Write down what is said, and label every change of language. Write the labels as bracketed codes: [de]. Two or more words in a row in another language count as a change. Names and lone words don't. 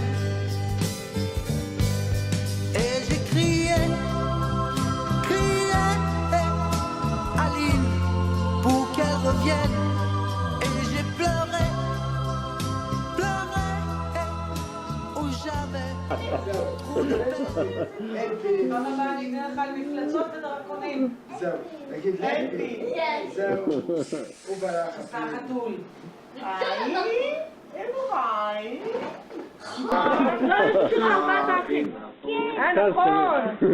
[fr] Et j'ai crié, crié, Aline, pour qu'elle revienne. Et j'ai pleuré, pleuré, où j'avais trop de peine. [he] פעם הבאה אני אבנה לך על מפלצות ודרקונים. זהו, תגיד לי. זהו, הוא ברח. עשה חתול. [en] no way. [he] נכון.